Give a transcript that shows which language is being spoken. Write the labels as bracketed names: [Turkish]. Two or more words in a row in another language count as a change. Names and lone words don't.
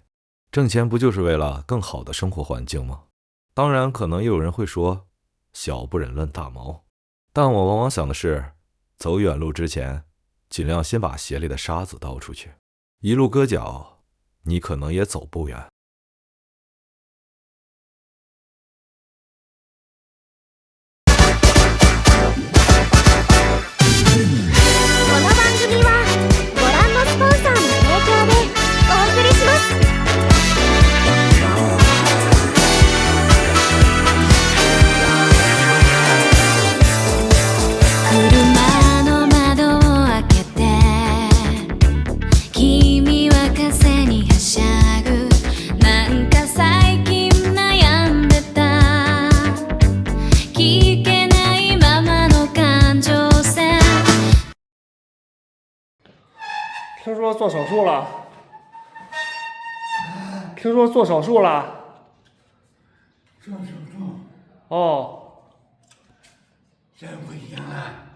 [Chinese] 挣钱不就是为了更好的生活环境吗？当然，可能又有人会说，小不忍论大谋，但我往往想的是，走远路之前，尽量先把鞋里的沙子倒出去，一路搁脚，你可能也走不远。 [Japanese] この番組はご覧のスポンサーの提供でお送りします。車の窓を開けて君は風にはしゃぐ。なんか最近悩んでた。聞けないままの感情線。 [Chinese] 听说做手术了，听说做手术了。做手术哦，真不行了，